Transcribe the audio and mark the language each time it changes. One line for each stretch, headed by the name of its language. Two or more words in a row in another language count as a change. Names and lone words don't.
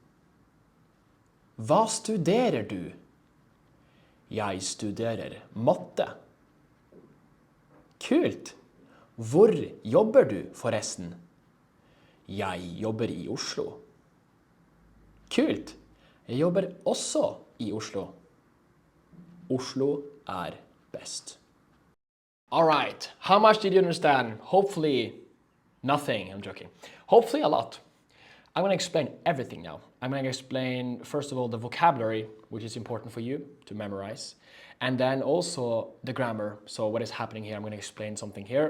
Norwegian: Hva studerer du? Jeg studerer matte. Kult! Hvor jobber du forresten? Jeg jobber i Oslo. Kult! Jeg jobber også i Oslo. Oslo er best.
English: All right, how much did you understand? Hopefully nothing, I'm joking. Hopefully a lot. I'm going to explain everything now. I'm going to explain, first of all, the vocabulary, which is important for you to memorize. And then also the grammar. So what is happening here, I'm going to explain something here.